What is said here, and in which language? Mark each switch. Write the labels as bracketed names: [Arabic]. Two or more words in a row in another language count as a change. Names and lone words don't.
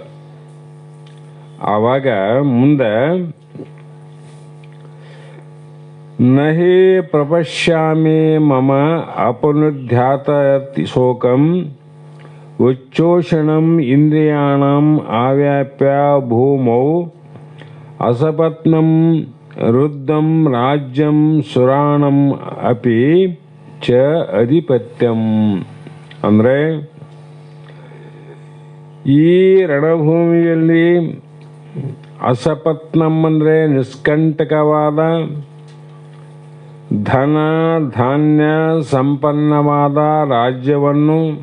[Kannada] ಆವಾಗ ಮುಂದೆ [Sanskrit] ನಹಿ ಪ್ರಪಶ್ಯಾಮಿ ಮಮ ಅಪನುಧ್ಯಾತ ಶೋಕಂ ಉಚ್ಚೋಷಣಂ ಇಂದ್ರಿಯಾಣಂ ಆವ್ಯಾಪ್ಯ ಭೂಮೌ ಅಸಪತ್ನಂ ರುದ್ಧಂ ರಾಜ್ಯಂ ಸುರಾಣಂ ಅಪಿ ಚ ಅಧಿಪತ್ಯಂ. [Kannada] ಅಂದರೆ ಈ ರಣಭೂಮಿಯಲ್ಲಿ ಅಸಪತ್ನಂ ಅಂದರೆ ನಿಷ್ಕಂಟಕವಾದ ಧನ ಧಾನ್ಯ ಸಂಪನ್ನವಾದ ರಾಜ್ಯವನ್ನು